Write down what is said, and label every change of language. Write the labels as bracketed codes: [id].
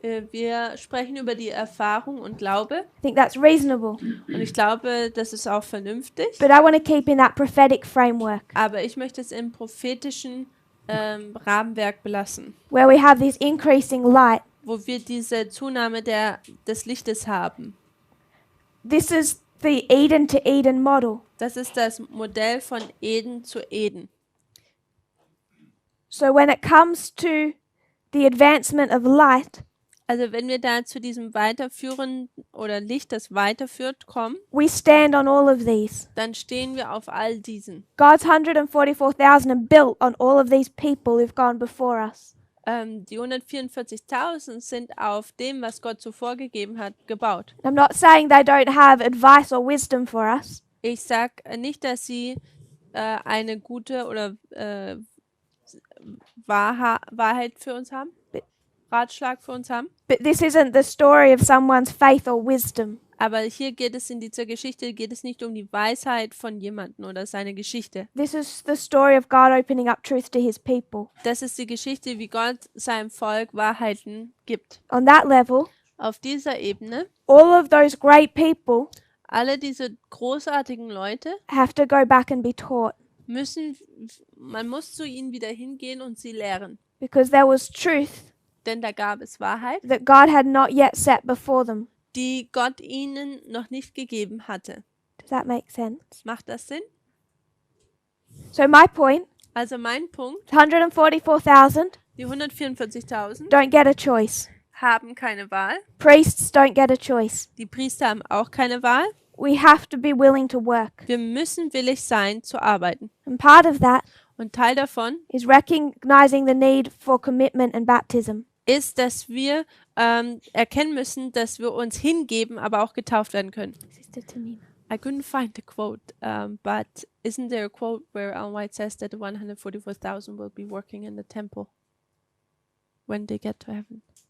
[de] Wir sprechen über die Erfahrung und Glaube [en] I think that's reasonable. [de] und ich glaube, das ist auch vernünftig, [en] But I want to keep in that prophetic framework [de] aber ich möchte es im prophetischen Rahmenwerk belassen, [en] where we have this increasing light. [de] wo wir diese Zunahme des Lichtes haben. [en] This is the Eden to Eden model. [de] Das ist das Modell von Eden zu Eden. [en] So when it comes to the advancement of light, [de] Also wenn wir da zu diesem Weiterführen oder Licht, das weiterführt, kommen, [en] we stand on all of these. [de] dann stehen wir auf all diesen. [en] God's 144,000 are built on all of these people who've gone before us. [de] Die 144.000 sind auf dem, was Gott zuvor gegeben hat, gebaut. [en] I'm not saying they don't have advice or wisdom for us, [de] Ich sag nicht, dass sie eine gute oder Wahrheit für uns haben? Ratschlag für uns haben? [en] But this isn't the story of someone's faith or wisdom. [de] Aber hier geht es in dieser Geschichte, geht es nicht um die Weisheit von jemandem oder seine Geschichte. [en] This is the story of God opening up truth to his people. [de] Das ist die Geschichte, wie Gott seinem Volk Wahrheiten gibt. [en] On that level, [de] Auf dieser Ebene, [en] all of those great people [de] alle diese großartigen Leute [en] have to go back and be taught [de] man muss zu ihnen wieder hingehen und sie lehren. [en] because there was truth [de] Denn da gab es Wahrheit, [en] that God had not yet set before them. [de] die Gott ihnen noch nicht gegeben hatte. [en] Does that make sense? [de] Macht das Sinn? [en] So my point, [de] Also mein Punkt, [en] 144,000 [de] die 144.000 [en] don't get a choice. [de] haben keine Wahl. [en] Priests don't get a choice. [de] Die Priester haben auch keine Wahl. [en] We have to be willing to work. [de] Wir müssen willig sein, zu arbeiten. [en] And part of that [de] Und Teil davon [en] is recognizing the need for commitment and baptism. [de] ist, dass wir erkennen müssen, dass wir uns hingeben, aber auch getauft werden können. [en] Sister Tamina. I couldn't find the quote, but isn't there a quote where Ellen White says that the 144,000 will be working in the temple when they get to heaven?